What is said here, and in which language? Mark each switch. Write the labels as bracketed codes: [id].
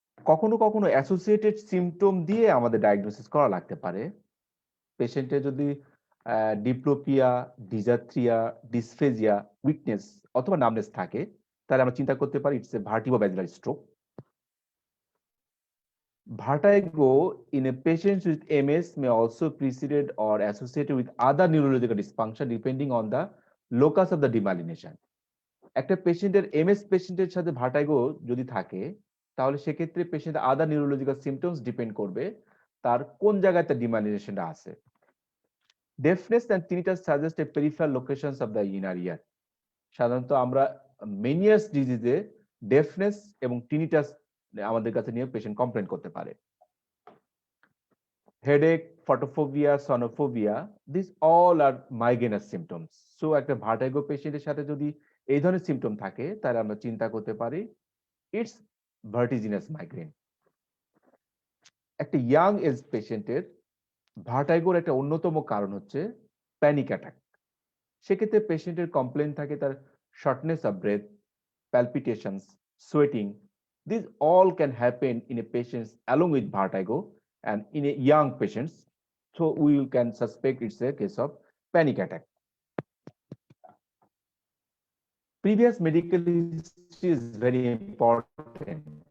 [bn] কখনো কখনো associated symptom দিয়ে আমাদের ডায়াগনোসিস করা লাগতে পারে। পেশেন্টের যদি ডিপ্লোপিয়া, ডিজাথ্রিয়া, ডিসফেজিয়া, উইকনেস অথবা নামনেস থাকে, তাহলে আমরা চিন্তা করতে পারি [en] It's a vertebrobasilar stroke. Vertigo in a patient with MS may also preceded or associated with other neurological dysfunction depending on the locus of the demyelination. [bn] একটা পেশেন্টের এমএস পেশেন্টের সাথে ভার্টাইগো যদি থাকে, তাহলে সেক্ষেত্রে পেশেন্টের আদার নিউরোলজিক্যাল সিমটমস ডিপেন্ড করবে তার কোন জায়গায় তার ডিমাইলিনেশনটা আছে। [en] Deafness and tinnitus suggest a peripheral locations of the inner ear. [bn] সাধারণত আমরা মেনিয়াস ডিজিজে ডেফনেস এবং টিনিটাস আমাদের কাছে নিয়ে পেশেন্ট কমপ্লেন করতে পারে। [en] Headache, photophobia, sonophobia, this all are migrainous symptoms. [bn] So একটা ভার্টাইগো পেশেন্টের সাথে যদি এই ধরনের সিমটম থাকে, তাহলে আমরা চিন্তা করতে পারি [en] It's vertiginous migraine. [bn] একটা ইয়াং এজ পেশেন্টের ভার্টাইগোর একটা অন্যতম কারণ হচ্ছে প্যানিক অ্যাটাক। সেক্ষেত্রে পেশেন্টের কমপ্লেন থাকে তার shortness of breadth, [en] palpitations, sweating. These all can happen in a patient along with vertigo and in a young patients. So we can suspect it's a case of panic attack. Previous medical history is very important.